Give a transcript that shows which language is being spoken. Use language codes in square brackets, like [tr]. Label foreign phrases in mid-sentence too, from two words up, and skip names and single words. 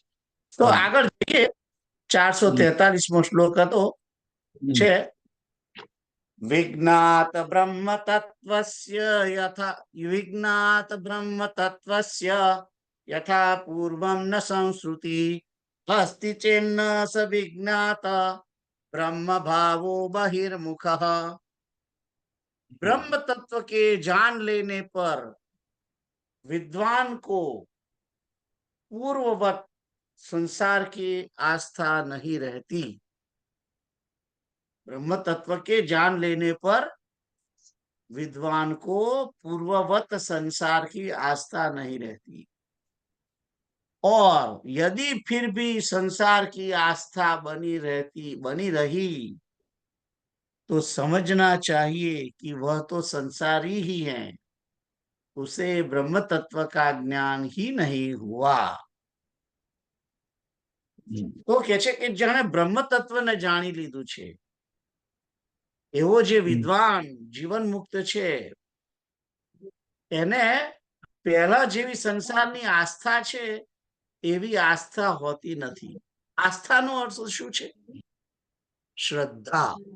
[gu] તો આગળ જઈએ, 443મો શ્લોક હતો છે, [sa] વિજ્ઞાત બ્રહ્મ તત્વસ્ય યથા પૂર્વમ ન સંશ્રુતિ અસ્તિ ચેન્ન સ વિજ્ઞાત ब्रह्म भावो बहिर्मुख। [hi] ब्रह्म तत्व के जान लेने पर विद्वान को पूर्ववत संसार की आस्था नहीं रहती। ब्रह्म तत्व के जान लेने पर विद्वान को पूर्ववत संसार की आस्था नहीं रहती, और यदि फिर भी संसार की आस्था बनी रही तो समझना चाहिए कि वह तो संसारी ही है, उसे ब्रह्म तत्व का ज्ञान ही नहीं हुआ। [gu] तो કહે છે કે જેણે બ્રહ્મ તત્વને જાણી લીધું છે એવો જે વિદ્વાન જીવન મુક્ત છે એને પહેલા જેવી સંસારની આસ્થા છે એવી આસ્થા હોતી નથી. આસ્થાનો અર્થ શું છે? શ્રદ્ધા.